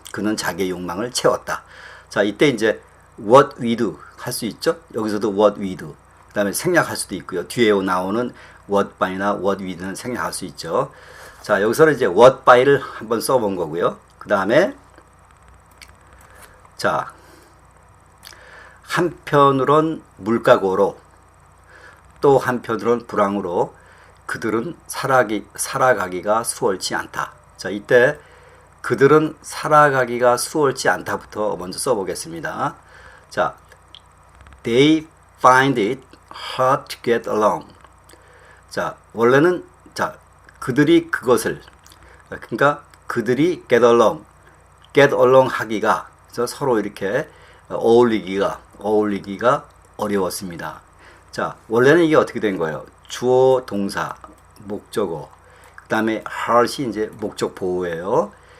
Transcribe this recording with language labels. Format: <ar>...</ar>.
<ko>그는 자기의 욕망을 채웠다. 자, 이때 이제</ko> <en>what we do</en> <ko>할 수 있죠. 여기서도</ko> <en>what we do.</en> <ko>그 다음에 생략할 수도 있고요. 뒤에 나오는 what by나</ko> <en>what we do는</en> <ko>생략할 수 있죠. 자, 여기서는 이제 what by를 한번 써본 거고요. 그 다음에 자, 한편으론 물가고로 또 한편으론 불황으로 그들은 살아가기가 수월치 않다. 자, 이때 그들은 살아가기가 수월치 않다부터 먼저 써보겠습니다.</ko> <en>자, they find it hard to get along.</en> <ko>자, 원래는 자, 그들이 그것을 그러니까 그들이</ko> <en>get along</en> <ko>하기가 서로 이렇게 어울리기가 어려웠습니다. 자, 원래는 이게 어떻게 된 거예요? 주어, 동사, 목적어, 그 다음에 hard이 이제 목적 보호예요.</ko>